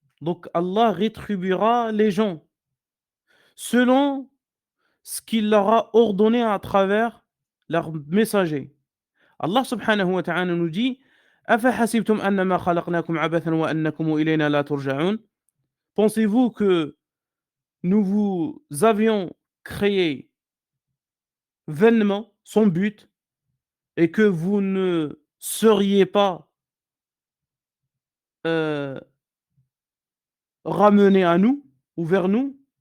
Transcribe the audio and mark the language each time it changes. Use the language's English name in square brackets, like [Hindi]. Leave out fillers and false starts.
[French] Donc Allah rétribuera les gens selon ce qu'il leur a ordonné à travers leurs messagers. Allah subhanahu wa ta'ala nous dit [Arabic] أَفَحَسِبْتُمْ أَنَّمَا خَلَقْنَاكُمْ عَبَثًا وَأَنَّكُمْ إِلَيْنَا لَا تُرْجَعُونَ. [French] Pensez-vous que nous vous avions créé vainement, sans but, et que vous ne seriez pas euh, ramenés à nous ou vers nous?